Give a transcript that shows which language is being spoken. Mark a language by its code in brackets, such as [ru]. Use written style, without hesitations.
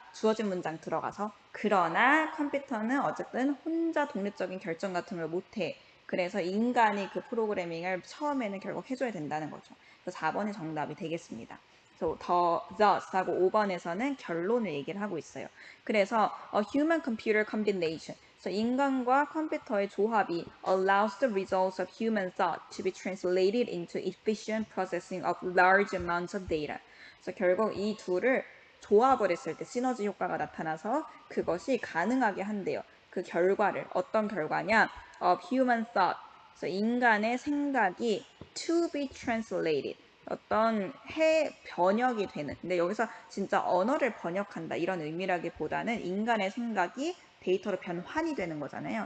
[ko] 주어진 문장 들어가서 그러나 컴퓨터는 어쨌든 혼자 독립적인 결정 같은 걸 못해. 그래서 인간이 그 프로그래밍을 처음에는 결국 해줘야 된다는 거죠. 그래서 4번이 정답이 되겠습니다. 그래서 thus하고 5번에서는 결론을 얘기를 하고 있어요. [en] 그래서 a human computer combination [ko] 그래서 인간과 컴퓨터의 조합이 [en] allows the results of human thought to be translated into efficient processing of large amounts of data. [ko] 그래서 결국 이 둘을 조합을 했을 때 시너지 효과가 나타나서 그것이 가능하게 한대요. 그 결과를 어떤 결과냐? [en] of human thought. [ko] 그래서 인간의 생각이 [en] to be translated. [ko] 어떤 번역이 되는. 근데 여기서 진짜 언어를 번역한다 이런 의미라기보다는 인간의 생각이 데이터로 변환이 되는 거잖아요.